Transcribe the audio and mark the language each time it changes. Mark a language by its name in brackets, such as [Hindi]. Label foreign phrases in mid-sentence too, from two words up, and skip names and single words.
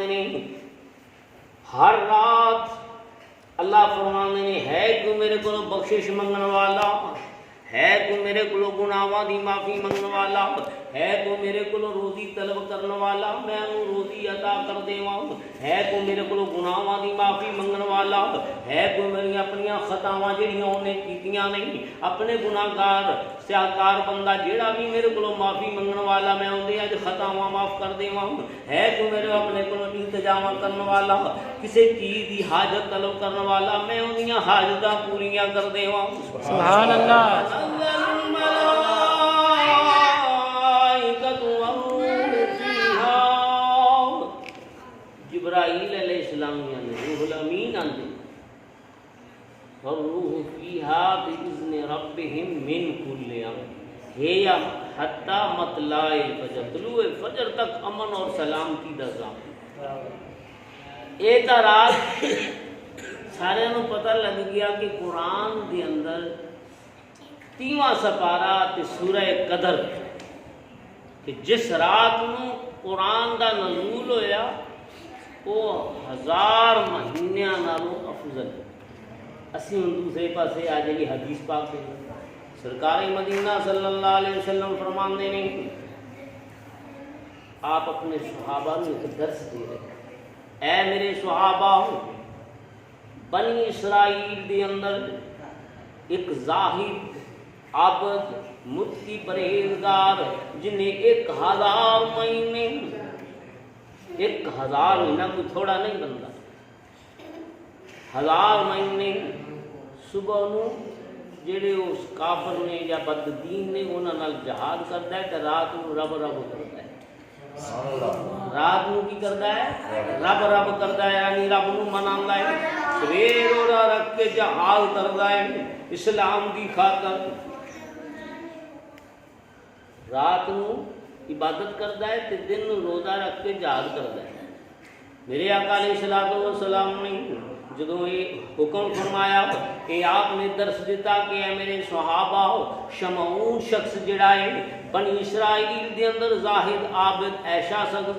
[Punjabi] نہیں ہر رات اللہ فرماندے نہیں ہے کوئی میرے کو بخشش منگن والا، ہے کوئی میرے کو گناہاں دی معافی منگن والا، ہے کوئی میرے کو روزی طلب کرنے والا، میں انہوں روزی عطا کر دیواں، ہے کوئی میرے کو گناہاں دی معافی منگن والا، ہے کوئی میری اپنی خطاواں جڑیاں انہیں کیتیاں نہیں، اپنے گناہگار سیاکار بندہ جیڑا بھی میرے کو معافی منگن والا، میں انہیں اج خطاواں معاف کر دیواں، ہے کوئی میرے اپنے کو التجاواں کرنے والا، کسی چیز دی حاجت طلب کرنے والا، میں انہیں حاجتاں پوریاں کر دیواں۔ [Arabic] سبحان اللہ۔ [Punjabi] جبرائیل [Arabic] علیہ السلام [Punjabi] یعنی روح الامین آندے [Arabic] والروح فیہا بِإِذْنِ رَبِّهِمْ مِنْ كُلِّ أَمْرٍ، [Punjabi] ہے [Arabic] حتی مطلع الفجر، [Punjabi] طلوع فجر تک امن اور سلامتی دا ضامن۔ ایک رات سارے نو پتہ لگ گیا کہ قرآن دے اندر 30واں سپارہ تے سورہ قدر، کہ جس رات نو قرآن دا نزول ہویا وہ 1000 مہینیاں نالوں افضل۔ اسی ہوں دوسرے پاسے آ جائے حدیث پاک ہے، سرکار مدینہ [Arabic] صلی اللہ علیہ وسلم [Punjabi] فرماندے نہیں، آپ اپنے صحابہ کو ایک درس دے رہے، اے میرے صحابہ بنی اسرائیل دے اندر ایک زاہد عابد متقی پرہیزگار جنہیں 1000 مہینے 1000 مہینہ کوئی تھوڑا نہیں بنتا 1000 مہینے صبح نو جڑے اس کافر نے یا بددین نے انہاں نال جہاد کردا ہے تے رات نو رب رب کردا ہے رات نو کی کردا ہے رب رب کردا ہے یعنی رب نو مناندا ہے سویر روزہ رکھ کے جہاد کردا ہے اسلام دی خاطر رات نو عبادت کردا ہے تے دن نو روزہ رکھ کے جہاد کردا ہے میرے آقا [Arabic] علیہ الصلوۃ والسلام [Punjabi] نے جدوں یہ حکم فرمایا کہ آپ نے درس دیتا کہ اے میرے صحابہ شمعون شخص جڑا ہے بنی اسرائیل دے اندر زاہد عابد ایسا شخص